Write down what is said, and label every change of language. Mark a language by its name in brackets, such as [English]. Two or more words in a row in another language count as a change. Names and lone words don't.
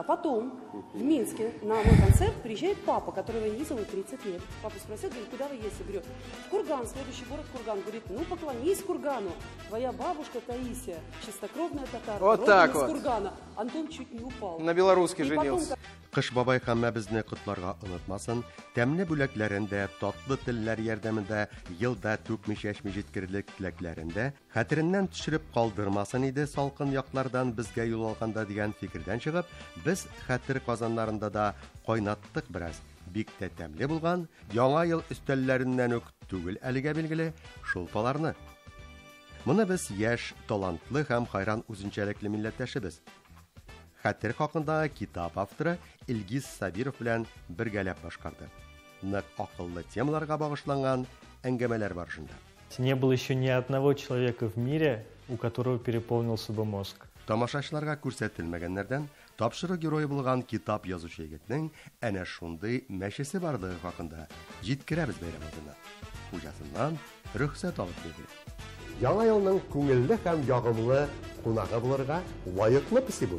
[Russian] Потом в Минске на мой концерт приезжает папа, которого я не видела 30 лет. Папа спросил, говорит, куда вы едете? Говорю, в Курган, следующий город Курган. Говорит, ну поклонись Кургану. Твоя бабушка Таисия, чистокровная татарка, вот родом так из вот. Кургана. Антон чуть не упал. На белоруске женился. [Tatar] Кыш бабай һәммәбезне котларга онытмасын, тәмле бүләкләрендә, татлы телләр ярдәмендә, елда түкми-чәчми җиткерлек теләкләрендә хәтереннән төшереп калдырмасын иде салкын яклардан безгә юл алганда дигән фикердән чыгып, без хәтер казаннарында да кайнаттык бераз. Бик тә тәмле булган, яңа ел өстәлләреннән үк түгел әлегә билгеле шулпаларны. Моны без яшь, талантлы һәм хайран үзенчәлекле милләттәшебез. Хәтер хакындагы китап авторы Илгиз Сабиров белән бергәләп башкарды. Нык акыллы темаларга багышланган әңгәмәләр барышында. [Russian] Не было еще ни одного человека в мире, у которого переполнился бы мозг. [Tatar] Тамашачыларга күрсәтелмәгәннәрдән тапшыру герое булган китап язучы егетнең әнә шундый мәчесе барлыгы хакында җиткерәбез бәйрәм алдына. Хуҗасыннан рөхсәт алып килде. Яңа елның күңелле һәм ягымлы кунагы булырга лаеклы песи бу.